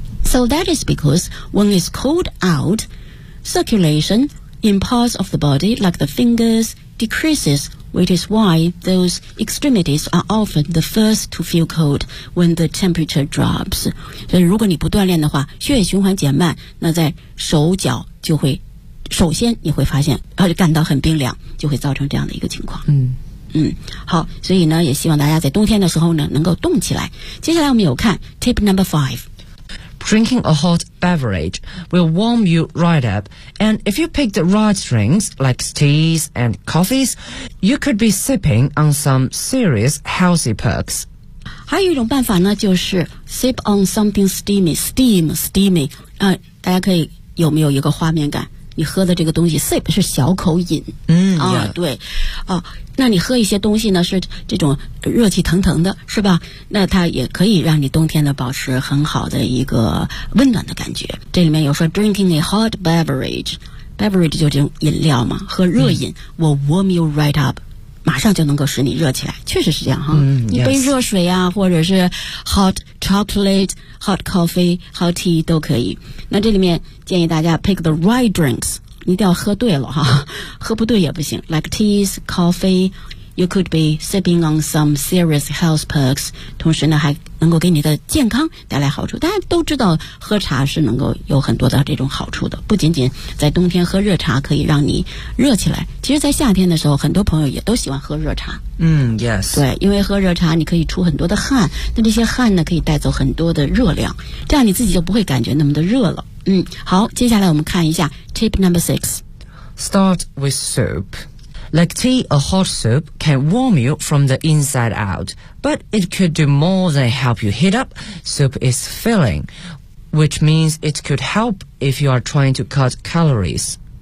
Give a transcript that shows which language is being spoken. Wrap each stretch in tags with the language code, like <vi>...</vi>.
<en>So that is because when it's cold out, circulation in parts of the body like the fingers decreases, which is why those extremities are often the first to feel cold when the temperature drops.</en> <zh>所以如果你不锻炼的话，血液循环减慢，那在手脚就会首先你会发现感到很冰凉，就会造成这样的一个情况。好，所以呢也希望大家在冬天的时候呢能够动起来。接下来我们有看 tip number five。</zh> <en>Drinking a hot beverage will warm you right up, and if you pick the right drinks like teas and coffees, you could be sipping on some serious healthy perks。</en> <zh>还有一种办法呢，就是 sip on something steamy、大家可以有没有一个画面感，你喝的这个东西 sip 是小口饮，对，那你喝一些东西呢是这种热气腾腾的，是吧？那它也可以让你冬天的保持很好的一个温暖的感觉。这里面有说 drinking a hot beverage 就这种饮料嘛，喝热饮、 will warm you right up，马上就能够使你热起来，确实是这样哈。一杯热水啊，或者是 hot chocolate、hot coffee、hot tea 都可以。那这里面建议大家 pick the right drinks，你一定要喝对了哈，喝不对也不行。</zh> <en>Like teas, coffee, you could be sipping on some serious health perks.</en> <zh>同时呢，还能够给你的健康带来好处。大家都知道，喝茶是能够有很多的这种好处的，不仅仅在冬天喝热茶可以让你热起来。其实，在夏天的时候，很多朋友也都喜欢喝热茶。对，因为喝热茶你可以出很多的汗，那这些汗呢，可以带走很多的热量，这样你自己就不会感觉那么的热了。好，接下来我们看一下 tip number six.</zh> <en>Start with soup. Like tea, a hot soup can warm you from the inside out, but it could do more than help you heat up. Soup is filling, which means it could help if you are trying to cut calories.</en>